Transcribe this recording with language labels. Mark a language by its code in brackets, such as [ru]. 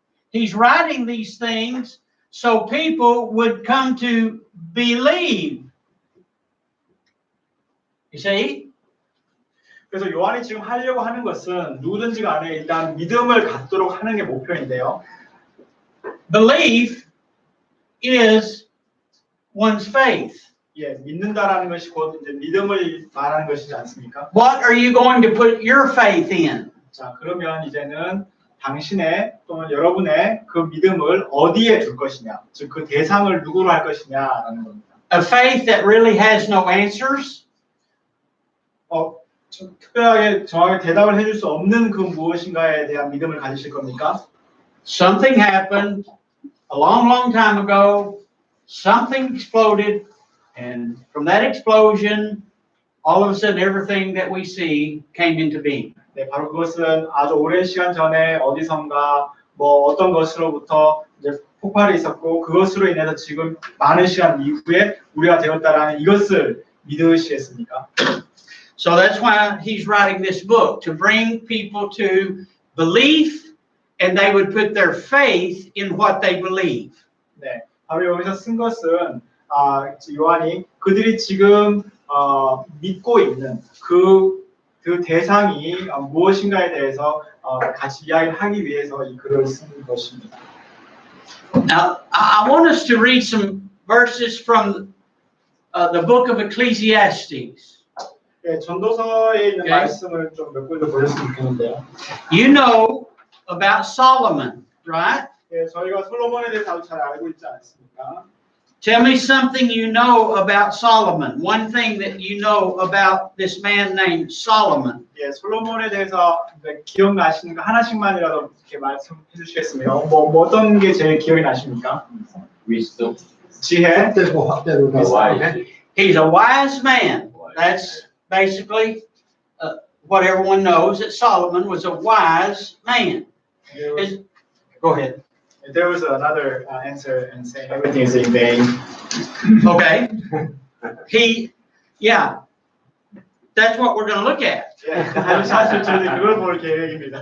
[en] He's writing these things so people would come to believe. You see? [ko] 그래서 요한이 지금 하려고 하는 것은 누구든지 간에 일단 믿음을 갖도록 하는 게 목표인데요. [en] Belief is one's faith. [ko] 예, 믿는다라는 것이 곧 이제 믿음을 말하는 것이지 않습니까? [en] What are you going to put your faith in? [ko] 자, 그러면 이제는 당신의 또는 여러분의 그 믿음을 어디에 둘 것이냐, 즉 그 대상을 누구로 할 것이냐라는 겁니다. [en] A faith that really has no answers? [ko] 특별하게 정확하게 대답을 해줄 수 없는 그 무엇인가에 대한 믿음을 가지실 겁니까? [en] Something happened a long, long time ago. Something exploded. And from that explosion, all of a sudden, everything that we see came into being. [ko] 네, 바로 그것은 아주 오랜 시간 전에 어디선가 뭐 어떤 것으로부터 이제 폭발이 있었고 그것으로 인해서 지금 많은 시간 이후에 우리가 되었다라는 이것을 믿으시겠습니까? [en] So that's why he's writing this book, to bring people to belief, and they would put their faith in what they believe. [ko] 네, 바로 여기서 쓴 것은 요한이 그들이 지금 믿고 있는 그 대상이 무엇인가에 대해서 같이 이야기를 하기 위해서 이 글을 쓴 것입니다. [en] Now, I want us to read some verses from the book of Ecclesiastes. [ko] 네, 전도서에 있는 [en] Okay. [ko] 말씀을 좀 몇 군데 보셨으면 좋겠는데요. [en] You know about Solomon, right? [ko] 네, 저희가 솔로몬에 대해서 아주 잘 알고 있지 않습니까? [en] Tell me something you know about Solomon. One thing that you know about this man named Solomon. [ko] 예, 솔로몬에 대해서 기억나시는 거 하나씩만이라도 이렇게 말씀해 주시겠습니까? 뭐 어떤 게 제일 기억이 나십니까? [en] Wisdom, [ko] 지혜. [en] wise. He's a wise man. That's basically what everyone knows, that Solomon was a wise man. Go ahead. There was another answer and saying everything is in vain. Okay. That's what we're going to look at. [ko] 예, 사실 저희는 그걸 볼 계획입니다.